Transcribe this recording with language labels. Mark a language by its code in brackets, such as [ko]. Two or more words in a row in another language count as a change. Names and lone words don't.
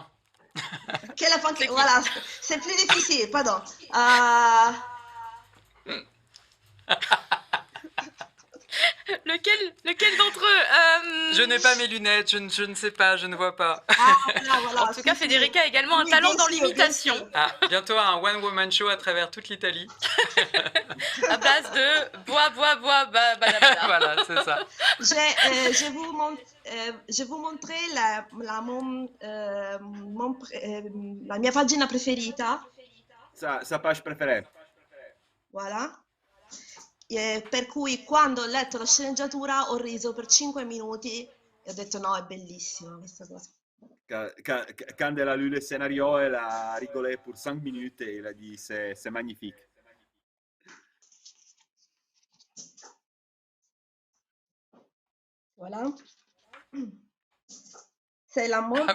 [fr] Quelle est C'est qui? Voilà, c'est plus difficile, pardon. Lequel d'entre eux Je n'ai pas mes lunettes, je ne sais pas, je ne vois pas. Voilà, En tout cas, [it] sì, sì, [fr] Federica a également un [it] sì. [fr] talent dans Bien sûr, bien l'imitation. sûr. Ah, bientôt un one-woman show à travers toute l'Italie. À base de bois, bada. Voilà, c'est ça. Je vous montrer [it] la mia pagina preferita, [fr] Sa page préférée. voilà. [it] Per cui quando ho letto la sceneggiatura ho riso per 5 minuti e ho detto no, è bellissima questa cosa. [fr] Quand elle a lu le scénario, elle a rigolé pour 5 minutes et elle a dit c'est magnifique. Voilà. C'est la mon